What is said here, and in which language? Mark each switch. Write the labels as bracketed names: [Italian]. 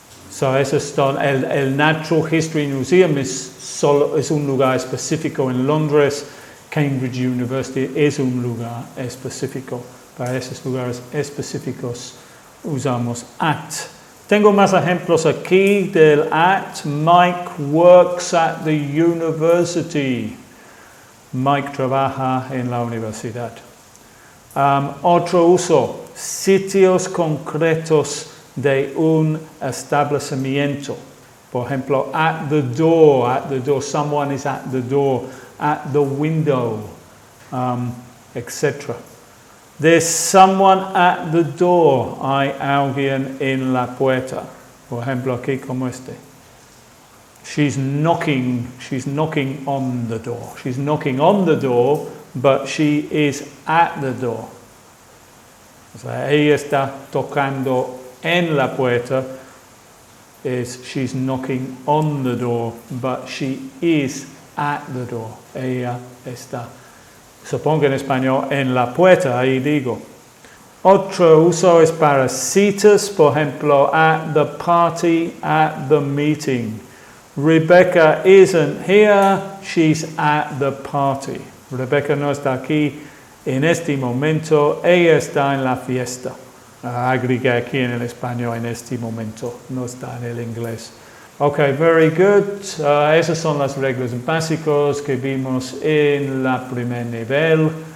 [Spanish] So, el Natural History Museum es un lugar específico en Londres. Cambridge University es un lugar específico. Para esos lugares específicos usamos at. Tengo más ejemplos aquí del at. [English] Mike works at the university. [Spanish] Mike trabaja en la universidad. Otro uso, sitios concretos de un establecimiento. Por ejemplo, [English] at the door, someone is at the door, at the window, etc. There's someone at the door, [Spanish] hay alguien en la puerta. Por ejemplo, aquí como este. [English] She's knocking on the door. She's knocking on the door, but she is at the door. [Spanish] O sea, ella está tocando en la puerta, [English] she's knocking on the door, but she is at the door. [Spanish] Ella está, supongo en español, en la puerta, ahí digo. Otro uso es para citas, por ejemplo, [English] at the party, at the meeting. Rebecca isn't here, she's at the party. [Spanish] Rebecca no está aquí en este momento, ella está en la fiesta. Agregué aquí en el español en este momento, no está en el inglés. [English] Ok, very good. [Spanish] Esas son las reglas básicas que vimos en la primer nivel.